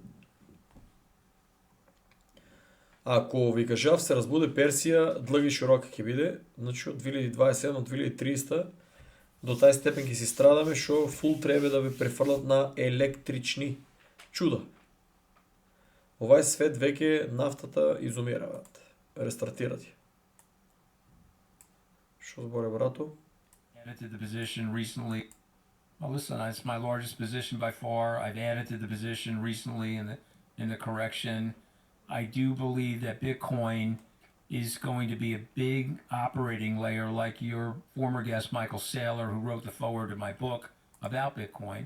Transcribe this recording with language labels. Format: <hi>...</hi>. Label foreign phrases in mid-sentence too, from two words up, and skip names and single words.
<mk>Ако ви кажав се разбуде Персија, длъг и широка ќе биде, значи од 2027 до 2030 до тај степен ќе си страдаме што фул требе да ве префрлат на електрични чуда. Овај свет веќе нафтата изумира, брат. Рестартират ја. Што зборе, брато?</mk> <en>Added to the position recently. Well, listen, it's my largest position by far. I've added to the position recently in the correction. I do believe that Bitcoin is going to be a big operating layer, like your former guest, Michael Saylor, who wrote the foreword to my book about Bitcoin.</en>